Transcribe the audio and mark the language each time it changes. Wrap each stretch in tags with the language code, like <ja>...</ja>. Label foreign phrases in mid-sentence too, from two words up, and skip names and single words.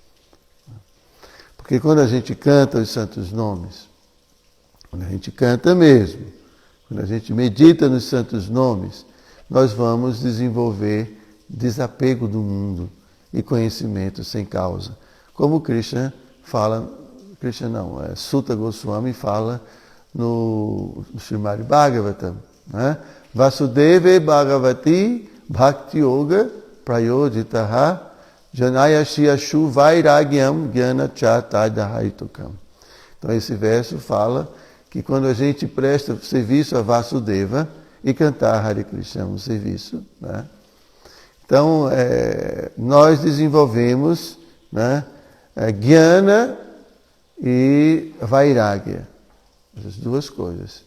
<pt>Porque quando a gente canta os santos nomes, quando a gente canta mesmo, quando a gente medita nos santos nomes, nós vamos desenvolver desapego do mundo e conhecimento sem causa. Como Krishna fala, Sutta Goswami fala no Srimad Bhagavatam, né?</pt> <sa>Vasudeve Bhagavati Bhakti Yoga Prayojitaha Janayashiyashu Vairagyam Gyana Chatadahaitukam.</sa> <pt>Então esse verso fala que quando a gente presta serviço a Vasudeva e cantar Hare Krishna um serviço, né? Então nós desenvolvemos, né, Jnana e Vairagya, essas 2 coisas.</pt>